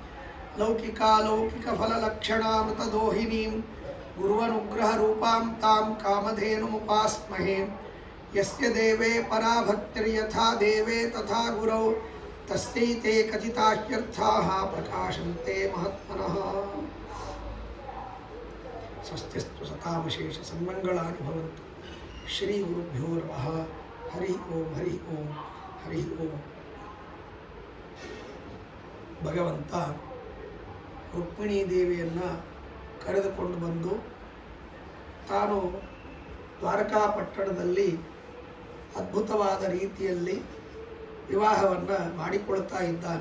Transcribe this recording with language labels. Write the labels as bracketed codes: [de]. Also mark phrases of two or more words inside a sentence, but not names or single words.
[sa] लौकिकालौकिकफललक्षणामृतदोहिनीं गुरुवनुग्रहरूपां तां कामधेनुमुपास्महे यस्य देवे परा भक्तिर्यथा देवे तथा गुरौ तस्यैते कथिताह्यर्थाः प्रकाशन्ते महात्मनः स्वस्तिस्तु सतामशेष सन्मङ्गलानि भवन्तु श्री गुरुभ्यो नमः हरि ओಂ हरि ओಂ ಹರಿ ಓಂ. [kn] ಭಗವಂತ ರುಕ್ಮಿಣೀ ದೇವಿಯನ್ನು ಕರೆದುಕೊಂಡು ಬಂದು ತಾನು ದ್ವಾರಕಾಪಟ್ಟಣದಲ್ಲಿ ಅದ್ಭುತವಾದ ರೀತಿಯಲ್ಲಿ ವಿವಾಹವನ್ನು ಮಾಡಿಕೊಳ್ತಾ ಇದ್ದಾನೆ.